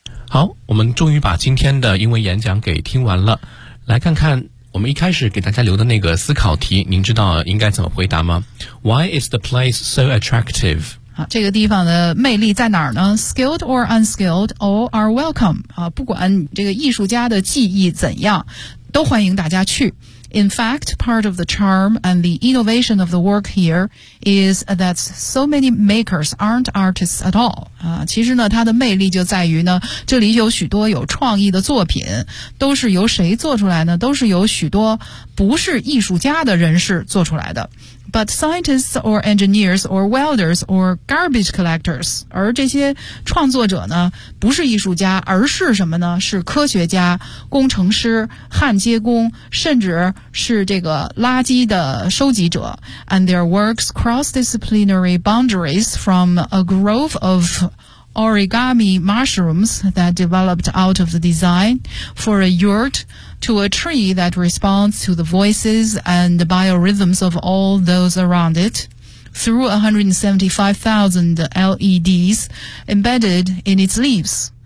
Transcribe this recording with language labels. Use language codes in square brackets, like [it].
[zh] 好，我们终于把今天的英文演讲给听完了，来看看我们一开始给大家留的那个思考题，您知道应该怎么回答吗？ [en] Why is the place so attractive? [zh] 这个地方的魅力在哪儿呢？ [en] Skilled or unskilled, all are welcome. [zh] 不管这个艺术家的技艺怎样，都欢迎大家去。 [en] In fact, part of the charm and the innovation of the work here is that so many makers aren't artists at all. [zh] 其实呢，它的魅力就在于呢，这里有许多有创意的作品，都是由谁做出来呢？都是由许多不是艺术家的人士做出来的。 [en] But scientists or engineers or welders or garbage collectors, [zh] 而这些创作者呢，不是艺术家，而是什么呢？是科学家、工程师、焊接工，甚至是这个垃圾的收集者。 [en] And their works cross disciplinary boundaries from a grove of origami mushrooms that developed out of the design for a yurt,to a tree that responds to the voices and the biorhythms of all those around it, through 175,000 LEDs embedded in its leaves.